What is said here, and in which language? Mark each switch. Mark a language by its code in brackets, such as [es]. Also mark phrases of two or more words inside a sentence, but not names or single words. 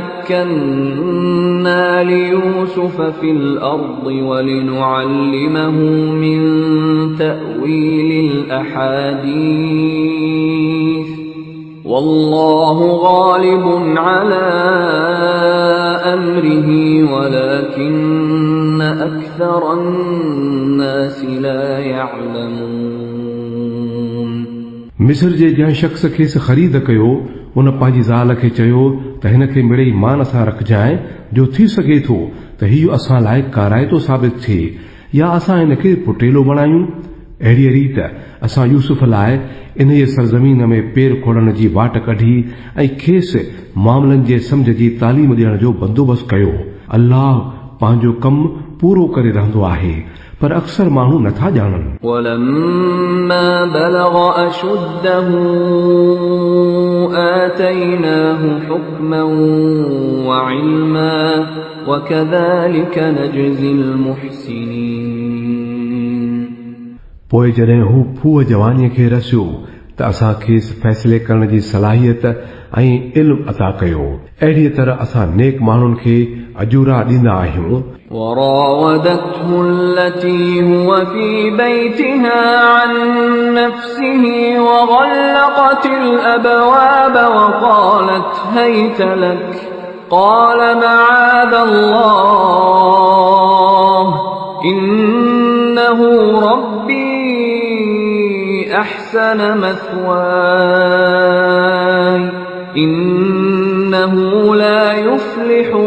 [ar] مكنا ليوسف في الأرض ولنعلمه من تأويل الأحاديث والله غالب على أمره ولكن أكثر الناس لا يعلمون। [sd] मिस्र जे जंहिं शख़्स खेसि ख़रीद कयो उन पंहिंजी ज़ाल खे चयो त हिन खे मिड़ई मान सां रखजांइ जो थी सघे थो त हीउ असां लाइ काराइतो साबित थिए या असां हिन खे पुटेलो बणायूं। अहिड़ी रीति असां यूसुफ लाइ इन जे सरज़मीन में पेर खोलण जी वाट कढी ऐं खेसि मामलनि जे सम्झ जी तालीम ॾियण जो बंदोबस्तु कयो। अल्लाह पंहिंजो कमु पूरो करे रहंदो आहे पर अक्सर माण्हू नथा ॼाणनि। [ar] ولما بلغ أشده آتيناه حكما وعلما وكذلك نجزي المحسنين। [sd] पोइ जॾहिं हू फूह जवानीअ खे रसियो त असां खेसि फ़ैसिले करण जी सलाहियत ऐं इल्म अता कयो। अहिड़ीअ तरह असां नेक माण्हुनि खे अजूरा ॾींदा आहियूं। [ar] وراودته التي هو في بيتها عن نفسه وغلقت الأبواب وقالت هيت لك قال معاذ الله إنه ربي أحسن مثواي إنه لا يفلح